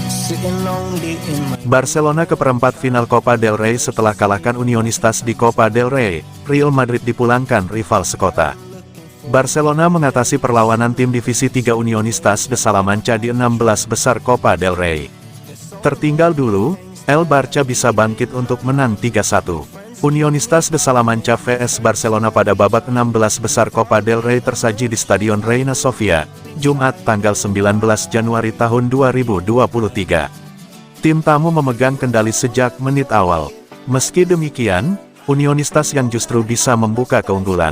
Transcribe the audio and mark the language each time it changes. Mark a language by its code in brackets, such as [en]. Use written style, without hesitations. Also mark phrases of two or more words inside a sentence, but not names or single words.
[id] Barcelona ke perempat final Copa del Rey setelah kalahkan Unionistas di Copa del Rey. Real Madrid dipulangkan rival sekota. Barcelona mengatasi perlawanan tim divisi 3 Unionistas de Salamanca di 16 besar Copa del Rey. Tertinggal dulu, El Barça bisa bangkit untuk menang 3-1. Unionistas de Salamanca vs Barcelona pada babak 16 besar Copa del Rey tersaji di Stadion Reina Sofia, Jumat tanggal 19 Januari tahun 2023. Tim tamu memegang kendali sejak menit awal. Meski demikian, Unionistas yang justru bisa membuka keunggulan.